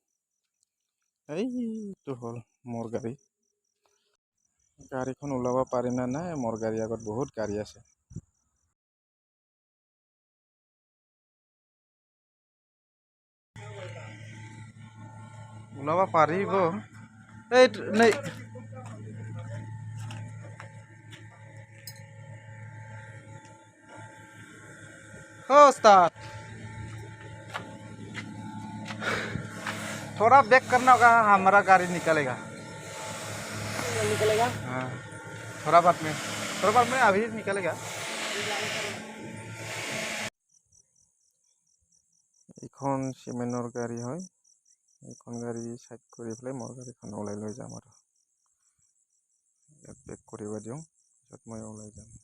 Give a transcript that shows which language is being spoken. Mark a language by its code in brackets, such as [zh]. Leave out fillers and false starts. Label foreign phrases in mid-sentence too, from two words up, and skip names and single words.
[as] এইটো হ'ল মোৰ গাড়ী। গাড়ীখন ওলাব পাৰি না নাই? মোৰ গাড়ী আগত বহুত গাড়ী আছে। ওলাব পাৰিব। এই নাই [hi] उस्ताद थोड़ा बैक करना होगा, हमारा गाड़ी निकलेगा। निकलेगा। हाँ, थोड़ा बाद में अभी निकलेगा। [as] এইখন চিমেণ্টৰ গাড়ী হয়। এইখন গাড়ী সাইড কৰি পেলাই মোৰ গাড়ীখন ওলাই লৈ যাম আৰু ইয়াত বেক কৰিব দিওঁ, পিছত মই ওলাই যাম।